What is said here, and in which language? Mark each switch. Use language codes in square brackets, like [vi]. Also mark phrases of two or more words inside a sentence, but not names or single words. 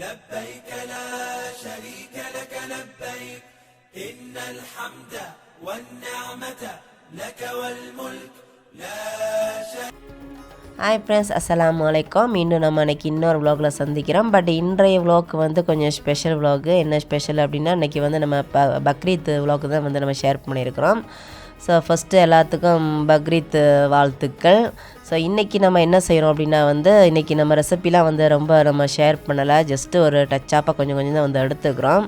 [ar] لبيك لا شريك لك لبيك إن الحمد والنعمة لك والملك لا شريك. [en] hi friends, [ar] السلام عليكم. [ta] மீண்டும் நம்ம அன்றைக்கி இன்னொரு விலாகில் சந்திக்கிறோம். பட் இன்றைய விலாக் வந்து கொஞ்சம் ஸ்பெஷல் விலாகு. என்ன ஸ்பெஷல் அப்படின்னா, இன்றைக்கி வந்து நம்ம பக்ரீத் விலாக் தான் வந்து நம்ம ஷேர் பண்ணியிருக்கிறோம். [en] so first [ta] எல்லாத்துக்கும் பக்ரீத் வாழ்த்துக்கள். ஸோ இன்றைக்கி நம்ம என்ன செய்கிறோம் அப்படின்னா வந்து, இன்றைக்கி நம்ம ரெசிபிலாம் வந்து ரொம்ப நம்ம ஷேர் பண்ணலை, ஜஸ்ட்டு ஒரு டச்சாப்பாக கொஞ்சம் கொஞ்சம் தான் வந்து எடுத்துக்கிறோம்.